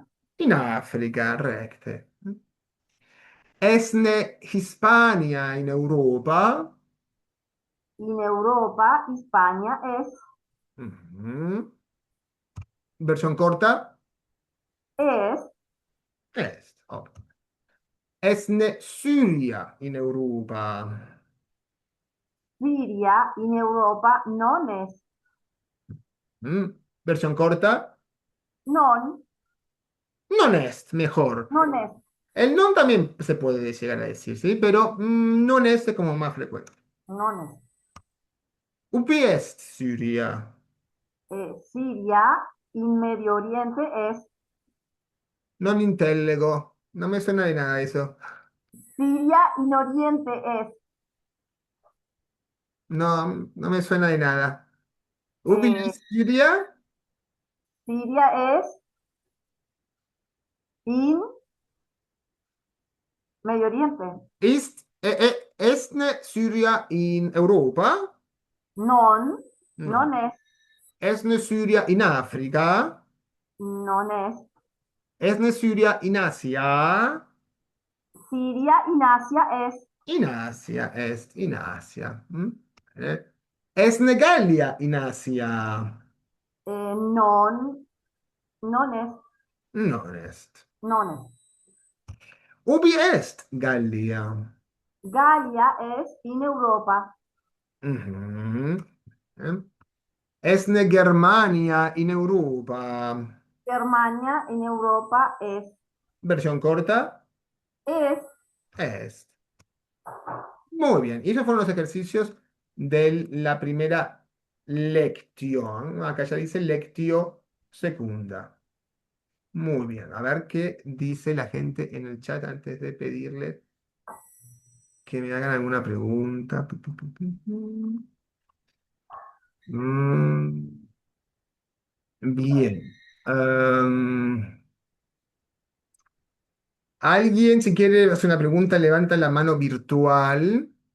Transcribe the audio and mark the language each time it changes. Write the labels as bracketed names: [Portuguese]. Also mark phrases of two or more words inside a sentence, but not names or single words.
[Latin] in Africa, recte. Esne Hispania in Europa? [Spanish] En Europa, España Ujú. Versión corta. es [Latin] Est. Ok. Esne Syria in Europa. [Spanish] Siria, en Europa [Latin] non es, [Spanish] Mm. Versión corta. [Latin] non, Non est, [Spanish] mejor. [Latin] non es, [Spanish] El non también se puede llegar a decir, ¿sí? Pero [Latin] non est [Spanish] es como más frecuente. [Latin] non es. Ubi est Syria? [Spanish] Siria, en Medio Oriente es, [Latin] Non intellego. [Spanish] No me suena de nada eso. Siria en Oriente es, No, no me suena de nada. [Latin] Ubi eh, est Syria? [Spanish] Siria es en Medio Oriente, [Latin] Esne Syria in Europa? non, [Spanish] No. [Latin] non es, Esne Syria in Africa? non es. Esne Syria in Asia? [Spanish] Siria en Asia es, [Latin] In Asia est, in Asia. Eh, Esne Gallia in Asia? non, non es, Non est. non es. Ubi est Gallia? [Spanish] Galia es en Europa. Mhm. [Latin] Eh, Esne Germania in Europa? [Spanish] Germania en Europa Versión corta. es, Est. Muy bien. Y esos fueron los ejercicios de la primera lección. Acá ya dice [Latin] lectio secunda. [Spanish] Muy bien. A ver qué dice la gente en el chat antes de pedirle que me hagan alguna pregunta. Mm, bien. Alguien, si quiere hacer una pregunta, levanta la mano virtual.